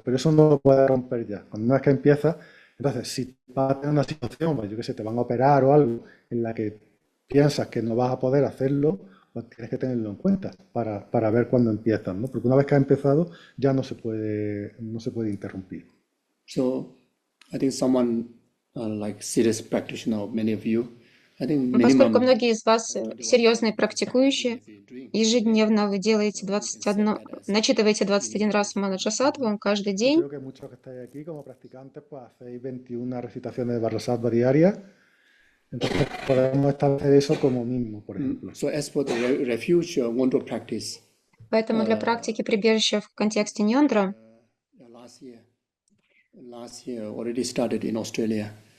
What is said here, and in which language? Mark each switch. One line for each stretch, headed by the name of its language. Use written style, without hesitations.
Spanish: Pero eso no lo puedes romper ya. Cuando una vez que empiezas, entonces, si vas a tener una situación, pues yo qué sé, te van a operar o algo en la que piensas que no vas a poder hacerlo, pues tienes que tenerlo en cuenta para ver cuándo empiezas, ¿no? Porque una vez que has empezado ya no se puede interrumpir.
English: So, I think someone like serious practitioner, many of you, I think
Russian: Поскольку многие из вас серьезные практикующие, ежедневно вы делаете начитываете 21 раз Ваджрасаттву каждый день.
Spanish: Creo que muchos que estáis aquí como practicantes, pues hacéis 21 recitaciones de Vajrasattva diarias. Entonces podemos establecer eso como mínimo, por ejemplo.
English: So as for the refuge want to practice.
Russian: Поэтому для практики прибежища в контексте ньондра
English: last year already started in Australia.